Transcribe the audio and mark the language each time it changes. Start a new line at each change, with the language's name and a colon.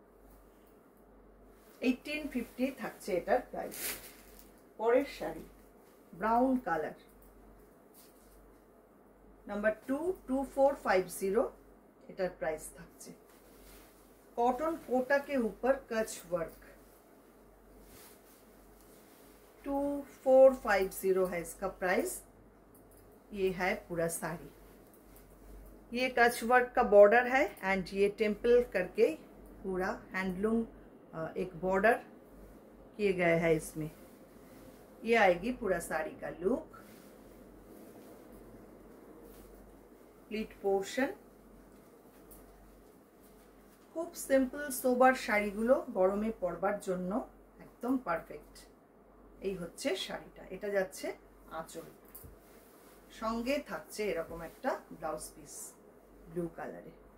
Bangla: 1850 থাকছে এটার প্রাইস। পরের শাড়ি ব্রাউন কালার, নাম্বার 22450, এটার প্রাইস থাকছে।
Hindi: कॉटन कोटा के ऊपर कच वर्क, 2450 है इसका प्राइस। ये है पूरा साड़ी, ये कच वर्क का बॉर्डर है एंड ये टेम्पल करके पूरा हैंडलूम एक बॉर्डर किए गए हैं इसमें। ये आएगी पूरा साड़ी का लुक।
Bangla: प्लीट पोर्शन, খুব সিম্পল সোবার শাড়িগুলো গরমে পরবার জন্য একদম পারফেক্ট। এই হচ্ছে শাড়িটা। এটা যাচ্ছে আঁচল, সঙ্গে থাকছে এরকম একটা ব্লাউজ পিস ব্লু কালারে।